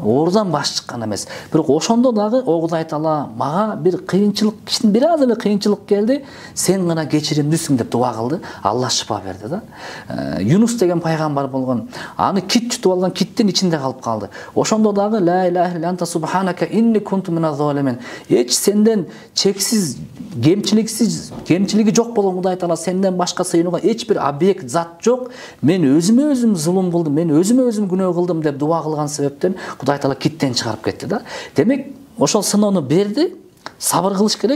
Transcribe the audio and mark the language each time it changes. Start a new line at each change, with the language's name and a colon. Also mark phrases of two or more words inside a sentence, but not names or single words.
Kyrgyz: Оорудан баш чыккан эмес. Бирок ошондо дагы Кудай Таала мага бир кыйынчылык, кичине бир аз эле кыйынчылык келди. Сен гана кечиримдүүсүң деп дуа кылды. Алла шифа берди да. Юнус деген пайгамбар болгон. Аны кит жутуп алган, киттин ичинде калып калды. Ошондо дагы
Arabic: لا إله إلا أنت سبحانك إني كنت من الظالمين.
Kyrgyz: Эч сенден чексиз, кемчилиги жок болгон Кудай Таала, сенден башка сыйынууга эч бир объект, зат жок. Мен өзүмө өзүм зулум кылдым, мен өзүмө өзүм күнөө кылдым деп дуа кылган себептен Кудай Таала киттен чыгарып кетти да. Демек, ошол сыноону берди, сабыр кылыш керек.